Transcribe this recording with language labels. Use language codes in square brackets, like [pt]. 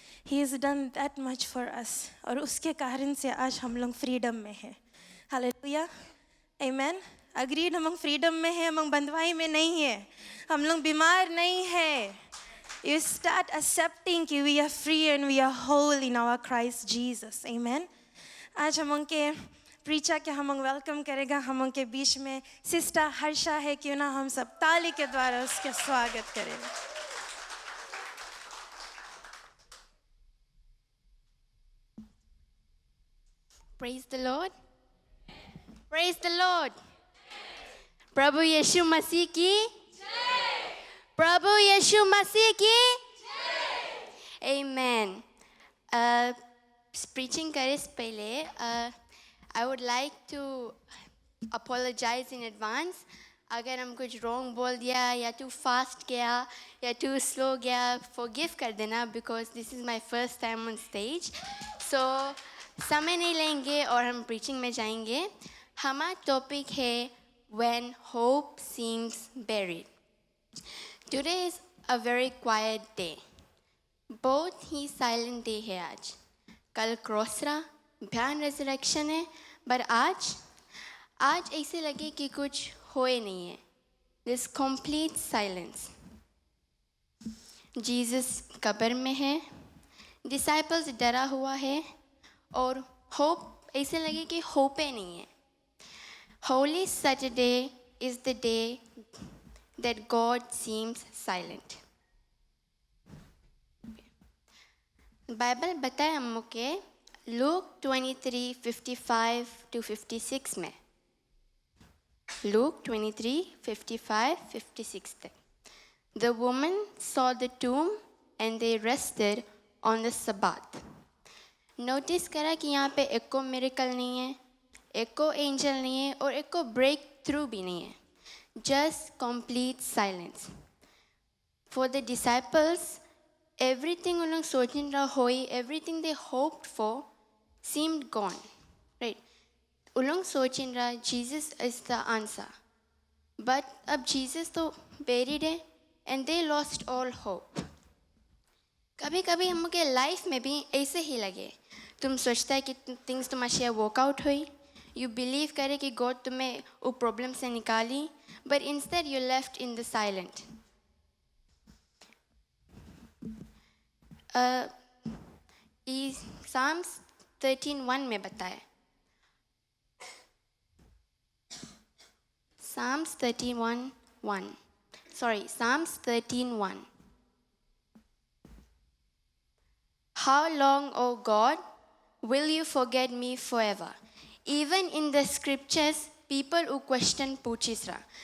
[en] He has done that much for us [hi] और उसके कारण से आज हम लोग फ्रीडम में हैं। हालेलुया। आमेन। अग्रीड, हम फ्रीडम में हैं, हम बंधवाई में नहीं है, हम लोग बीमार नहीं है। [en] You start accepting कि we are free and we are whole in our Christ Jesus. Amen. [hi] आज हम के प्रीचा के हम वेलकम करेगा हम के बीच में सिस्टर हर्षा है, क्यों ना हम सब ताली के द्वारा उसके स्वागत करें। [en] Praise the Lord. Praise the Lord. [hi] प्रभु यीशु मसीह की जय। प्रभु यीशु मसीह की जय। Amen. [en] Preaching [hi] करे से पहले [en] I would like to apologize in advance [hi] अगर हम कुछ [en] wrong बोल दिया या too fast गया या too slow गया, forgive [hi] कर देना [en] because this is my first time on stage. [hi] So समय नहीं लेंगे और हम preaching में जाएंगे। हमारा topic है [en] when hope seems buried. Today is a very quiet day. [hi] बहुत ही silent day है आज। कल क्रॉसरा भयान resurrection है, पर आज ऐसे लगे कि कुछ होए नहीं है। [en] This complete silence. [hi] Jesus कब्र में है, disciples डरा हुआ है और hope ऐसे लगे कि hope ही नहीं है। [en] Holy Saturday is the day that God seems silent. [hi] Bible बताए हम के लूक 23:55-56 में, लूक 23:55-56 तक। [en] The woman saw the tomb and they rested on the Sabbath. [hi] Notice करा कि यहाँ पे एक को मिरेकल नहीं है, एक को एंजल नहीं है और एक को ब्रेक थ्रू भी नहीं है। [en] Just complete silence. For the disciples, everything [hi] उन लोग सोचने रहा होई, [en] everything they hoped for seemed gone, right? [hi] उन लोग सोचने रहा [en] Jesus is the answer, but अब Jesus तो buried है and they lost all hope. [hi] कभी कभी हम के लाइफ में भी ऐसे ही लगे, तुम सोचता है कि थिंग्स तुम्हारे वर्कआउट हुई, you believe करे कि God तुम्हें वो प्रॉब्लम से निकाली, [en] but instead you left in the silent. [hi] Psalms 13:1 में बताए, Psalms 13:1. [en] How long, O God, will you forget me forever? Even in the scriptures, people who question [hi] पूछिस रहा.